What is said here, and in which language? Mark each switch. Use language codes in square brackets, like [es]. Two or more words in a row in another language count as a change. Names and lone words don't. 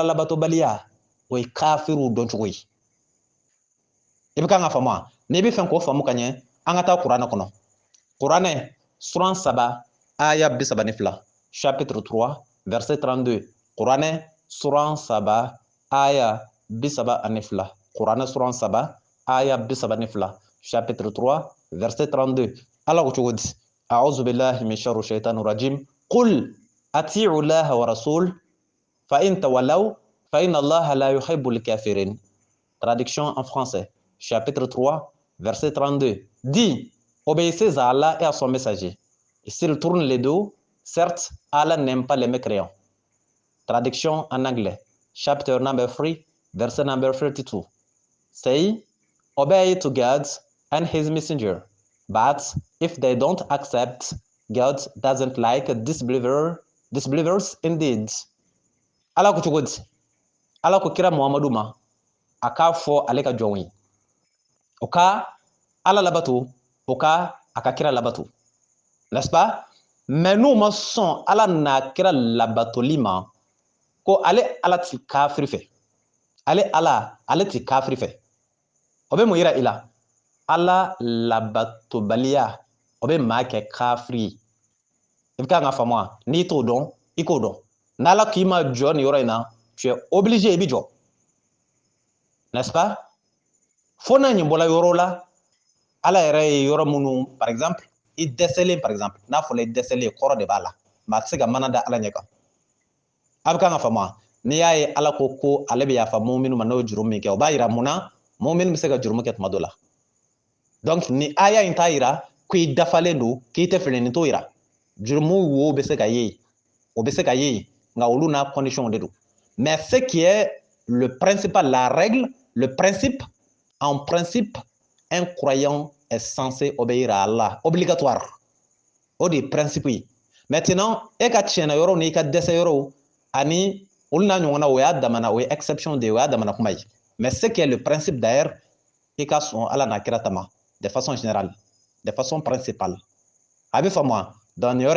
[bm] labatobaliya o ye kafiriw dɔncogo ye i bɛ kan ka faamu wa n'i bɛ fɛ k'o faamu ka ɲɛ an ka taa kuranɛ kɔnɔ kuranɛ suran 3 aya 32 [fr] chapitre 3 verset 32 [bm] kuranɛ suran 3 aya 32 kuranɛ suran 3 aya 32 [fr] chapitre 3 verset 32 [bm] ala ko cogo di [ar] أعوذ بالله من شر الشيطان الرجيم قل أطيعوا الله والرسول فإن تولوا فإن الله لا يحب الكافرين. [fr] Traduction en français chapitre 3 verset 32 dit: obéissez à Allah et à son messager. Et s'il tourne les dos, certes, Allah n'aime pas les mécréants. Traduction en anglais, [en] chapter number 3, verset number 32. Say, obey to God and his messenger. But if they don't accept, God doesn't like disbelievers indeed. [bm] Allah ko cogo di? Allah ko kira Muhammadu ma a k'a fɔ ale ka jɔnw ye o ka ala labato o ka a ka kira labato, [fr] n'est-ce pas? [bm] Mais n'u ma sɔn ala n'a kira labatoli ma ko ale ala ti kafiri fɛ ale ti kafiri fɛ o bɛ mun yira i la ala labatobaliya o bɛ maa kɛ kafiri ye i bɛ kan ka faamu wa n'i t'o dɔn i k'o dɔn n'ala k'i ma jɔ nin yɔrɔ in na [fr] tu es obligé [bm] i bɛ jɔ, [fr] n'est-ce pas? [bm] fo n'a ɲɛ bɔla yɔrɔ la ala yɛrɛ ye yɔrɔ minnu [fr] par exemple [bm] i dɛsɛlen [fr] par exemple [bm] n'a fɔra i dɛsɛlen kɔrɔ de b'a la maa tɛ se ka mana da ala ɲɛ kan a bɛ kan ka faamu n'i y'a ye ala ko ale bɛ yafa muminu ma n'o juru min kɛ o b'a yira mun na muminu bɛ se ka juru kɛ tuma dɔ la donc ni aya in t'a yira ko i dafalen don k'i tɛ fili nin t'o yira jurumu wo bɛ se ka ye o bɛ se ka ye nka olu n'a condition de don [fr] mais ce qui est le principal la règle le principe en principe un croyant est censé obéir à Allah obligatoire [bm] o de ye principe ye maintenant e ka tiɲɛna yɔrɔ ni i ka dɛsɛ yɔrɔ ani olu n'a ɲɔgɔnna o y'a damana o ye exception de ye o y'a damana kuma ye [fr] mais ce qui est le principe d'ailleurs [bm] i ka sɔn ala n'a kira tama [fr] de façon générale de façon principale [bm] a bɛ faamu wa donc nin yɔrɔ